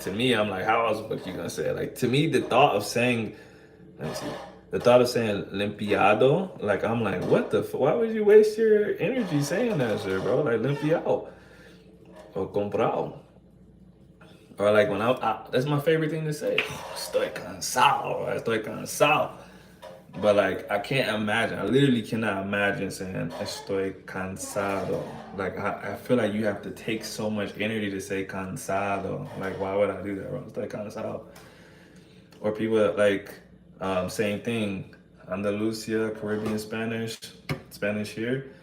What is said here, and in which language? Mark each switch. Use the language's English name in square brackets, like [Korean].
[English] To me, I'm like, how else are you gonna say it? Like, to me, the thought of saying, let me see, the thought of saying limpiado, like, I'm like, what the why would you waste your energy saying that shit, bro? Like, limpiado or comprado. Or like when that's my favorite thing to say. [Spanish] Oh, estoy cansado, estoy cansado. [English] But like, I can't imagine. I literally cannot imagine saying [Spanish] estoy cansado. [English] Like, I feel like you have to take so much energy to say cansado. Like, why would I do that, bro? [Spanish] Estoy cansado. [English] Or people like, same thing. Andalusia, Caribbean Spanish here.